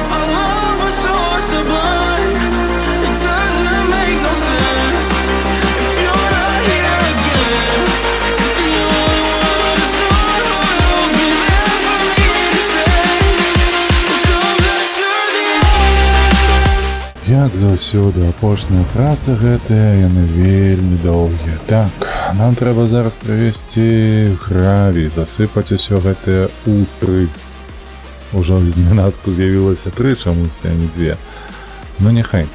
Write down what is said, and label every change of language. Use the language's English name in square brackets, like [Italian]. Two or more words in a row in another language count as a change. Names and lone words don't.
[English] Our love was so sublime. It doesn't make no sense if you're not here again. If the only one who's gone will be there for me to say, we'll come back to the end. [Belarusian] Як заўсёды, апошняя праца гэтая, яны вельмі доўгія. Так, нам трэба зараз прывесці гравій, засыпаць усё гэтае ў 3. Ужо зненацку з'явілася 3 чамусь, а не 2. Ну няхай.